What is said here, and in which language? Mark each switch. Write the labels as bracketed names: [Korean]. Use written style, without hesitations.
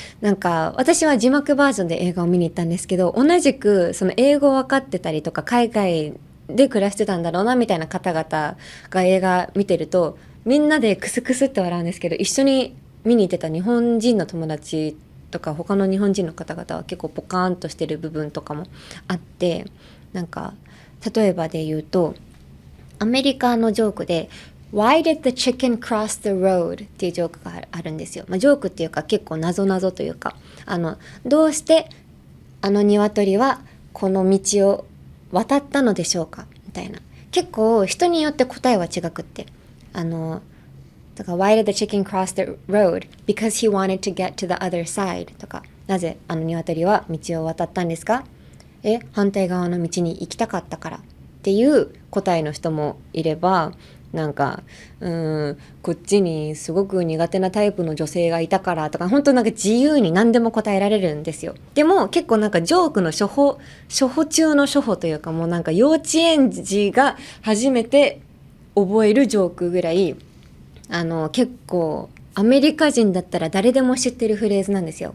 [Japanese] 私は字幕バージョンで映画を見に行ったんですけど、同じくその英語分かってたりとか海外で暮らしてたんだろうなみたいな方々が映画見てると、みんなでクスクスって笑うんですけど、一緒に見に行ってた日本人の友達とか他の日本人の方々は結構ポカーンとしてる部分とかもあって、例えばで言うとアメリカのジョークで [English] Why did the chicken cross the road? [Japanese] っていうジョークがあるんですよ。ジョークっていうか結構謎々というか、どうしてあの鶏はこの道を渡ったのでしょうかみたいな。結構人によって答えは違くって、だから [English] Why did the chicken cross the road? Because he wanted to get to the other side [Japanese] とか、なぜあの鶏は道を渡ったんですか？反対側の道に行きたかったからっていう答えの人もいれば、なんかこっちにすごく苦手なタイプの女性がいたからとか、本当なんか自由に何でも答えられるんですよ。でも結構なんかジョークの初歩中の初歩というか、もうなんか幼稚園児が初めて覚えるジョークぐらい結構アメリカ人だったら誰でも知ってるフレーズなんですよ。